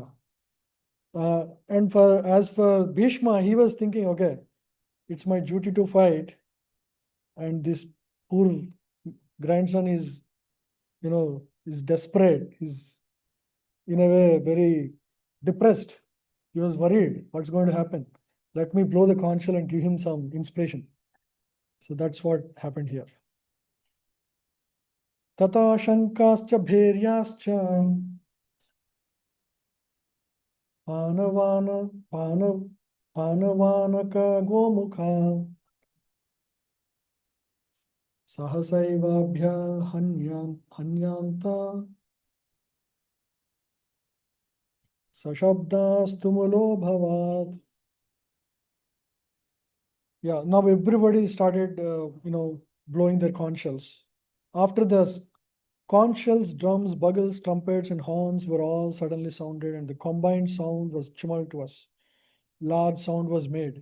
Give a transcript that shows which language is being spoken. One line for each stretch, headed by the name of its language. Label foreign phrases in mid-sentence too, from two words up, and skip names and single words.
English: And as for Bhishma, he was thinking, okay, it's my duty to fight, and this poor grandson is desperate. He's in a way very depressed. He was worried. What's going to happen? Let me blow the conch shell and give him some inspiration. So that's what happened here.
Sanskrit: Tata shankascha bheryascha panavana panavanaka gomukha sahasaivabhya hanyanta sashabdastumulo bhavat.
English: Yeah, now everybody started, blowing their conch shells. After this, conch shells, drums, bugles, trumpets, and horns were all suddenly sounded, and the combined sound was tumultuous. Large sound was made.